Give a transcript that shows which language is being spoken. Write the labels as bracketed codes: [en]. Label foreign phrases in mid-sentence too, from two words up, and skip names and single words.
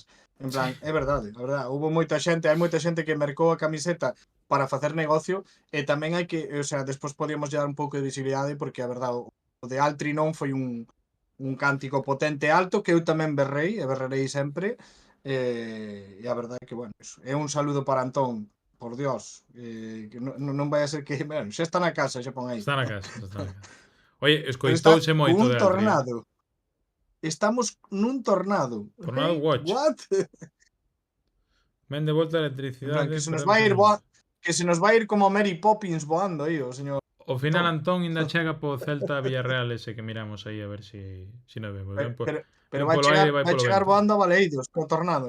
[gl] En plan, é verdade, hubo moita xente, hai moita xente que mercou a camiseta para facer negocio e tamén hai que, o sea, despois podíamos dar un pouco de visibilidade porque a verdade, o de Altrinón foi un cántico potente e alto que eu tamén berrei e berrerei sempre e a verdade é que, bueno, eso. É un saludo para Antón. Por Dios, que non vai a ser que... Bueno, xa está na casa, xa pon aí. Está na casa, está na casa. Oye, Pero está escoitouse con moito un de Altri. tornado. Estamos nun tornado. [en] Tornado watch. What? [gl] Ven de volta a electricidade. Que se nos vai ir que se nos vai ir como Mary Poppins voando aí, o señor. Ao final Antón ainda chega po Celta Villarreal ese que miramos aí a ver si nos vemos. Pero vai chegar voando a Baleidos co tornado.